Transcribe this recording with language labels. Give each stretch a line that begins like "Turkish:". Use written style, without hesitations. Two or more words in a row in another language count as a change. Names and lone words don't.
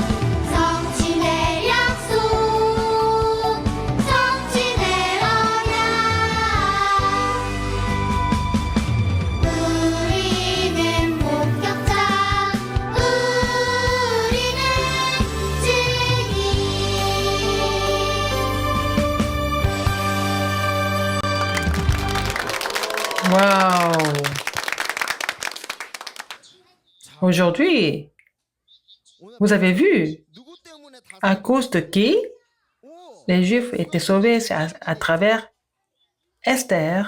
Korean: 성취될 약속 성취될 언약. 우리는 목격자 우리는 증인.
French: Waouh! Aujourd'hui, vous avez vu à cause de qui les Juifs étaient sauvés, c'est à travers Esther.